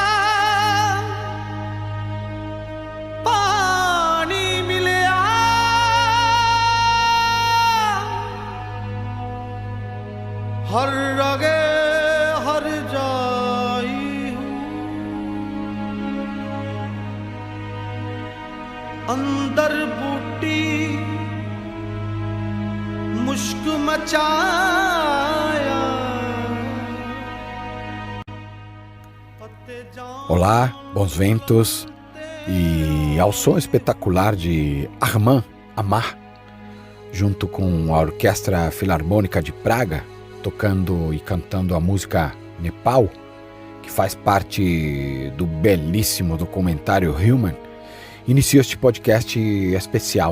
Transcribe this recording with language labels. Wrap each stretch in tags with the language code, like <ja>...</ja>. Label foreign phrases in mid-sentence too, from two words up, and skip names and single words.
<pa>ਪਾਣੀ ਮਿਲਿਆ ਹਰ ਰਗੇ ਹਰ ਜਾਈ ਹੂੰ ਅੰਦਰ ਬੂਟੀ ਮੁਸ਼ਕ ਮਚਾਇਆ।</pa> <pt>Olá, bons ventos e ao som espetacular de Armand Amar, junto com a Orquestra Filarmônica de Praga, tocando e cantando a música Nepal, que faz parte do belíssimo documentário Human, inicio este podcast especial.</pt>